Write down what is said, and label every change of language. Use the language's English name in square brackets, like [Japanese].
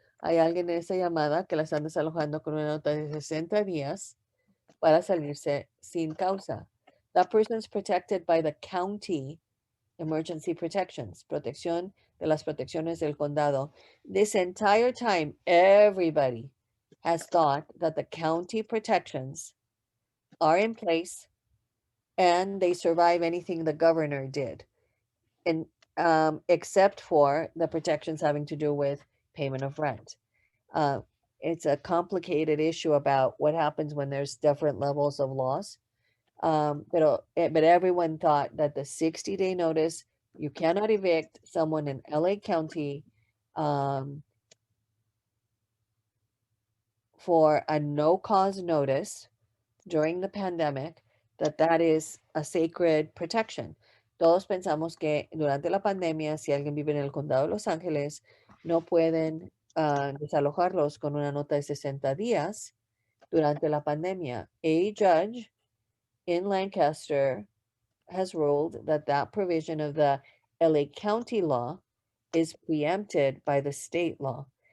[Spanish] Hay alguien en esta llamada que la están desalojando con una nota de 60 días para salirse sin causa. [English] That person's protected by the county emergency protections, [Spanish] protección de las protecciones del condado. [English] This entire time, everybody has thought that the county protections are in place and they survive anything the governor did, and except for the protections having to do with payment of rent. Uh, it's a complicated issue about what happens when there's different levels of loss. But everyone thought that the 60-day notice, you cannot evict someone in LA County um, for a no cause notice during the pandemic, that is a sacred protection. [Spanish] Todos pensamos que durante la pandemia, si alguien vive en el condado de Los Ángeles, no pueden desalojarlos con una nota de 60 días durante la pandemia. [English] A judge in Lancaster has ruled that that provision of the LA County law is preempted by the state law.